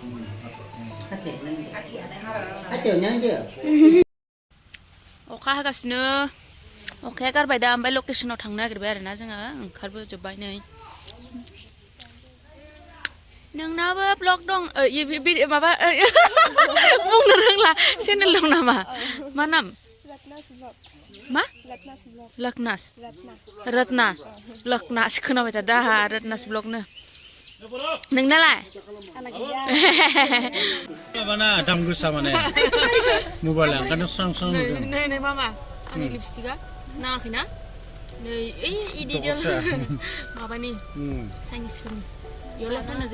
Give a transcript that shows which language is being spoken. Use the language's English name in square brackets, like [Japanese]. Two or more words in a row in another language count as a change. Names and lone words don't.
[Bodo] अखा हागासिनो अखाया गारबाय दा ओमफ्राय लकेसनाव थांनो नागिरबाय आरोना जोङो ओंखारबोजोब्बाय नै नोंनाबो ब्लग दं माबा बुंनो रोंला चेनेल दं नामा मा नाम Ma? Laknas. Ratna. Laknas खोनाबाय थादों आहा Ratnas ब्लगनो नोंनालाय माबाना दाम गोसा माने मबाइल ओंखायनो स्रां स्रां नुदों नै नै मामा आंनि लिपस्टिकआ नाङाखैना नै ओइ इदिजों माबानि चाइनिसफोरनि इयावलाय फानोगे